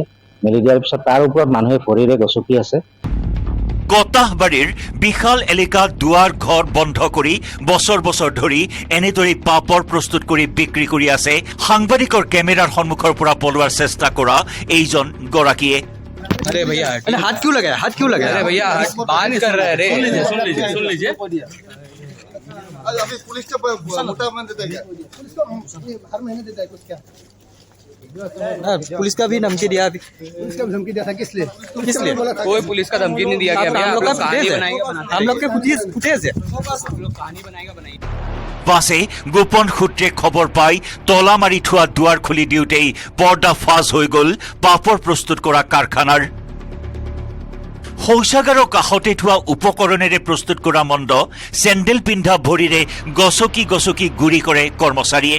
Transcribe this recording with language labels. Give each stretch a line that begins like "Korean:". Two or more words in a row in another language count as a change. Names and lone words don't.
Assamese: মেলি দিয়াৰ পিছত তাৰ ওপৰত মানুহে ভৰিৰে গছকি আছে। কটাহবাৰীৰ বিশাল এলেকা দুৱাৰ ঘৰ বন্ধ কৰি বছৰ বছৰ ধৰি এনেদৰে পাপৰ প্ৰস্তুত কৰি বিক্ৰী কৰি আছে সাংবাদিকৰ কেমেৰাৰ সন্মুখৰ পৰা পলোৱাৰ চেষ্টা কৰা এইজন গৰাকীয়ে।
Hindi: अरे भैया हाथ क्यों लगाया, हाथ क्यों लगाया? अरे भैया बात कर रहे रे, सुन लीजिए। अभी पुलिस का मोटा मन देता है क्या? पुलिस को हर महीने देता है कुछ क्या? पुलिस का भी धमकी दिया अभी। पुलिस का धमकी दिया था किस लिए? कोई पुलिस का धमकी नहीं दिया गया। हम लोग के फुटेज है।
Assamese: পাছে গোপন সূত্ৰে খবৰ পাই তলা মাৰি থোৱা দুৱাৰ খুলি দিওঁতেই পৰ্দা ফাজ হৈ গ'ল পাপৰ প্ৰস্তুত কৰা কাৰখানাৰ। শৌচাগাৰৰ কাষতে থোৱা উপকৰণেৰে প্ৰস্তুত কৰা মণ্ড চেণ্ডেল পিন্ধা ভৰিৰে গছকি গছকি গুৰি কৰে কৰ্মচাৰীয়ে।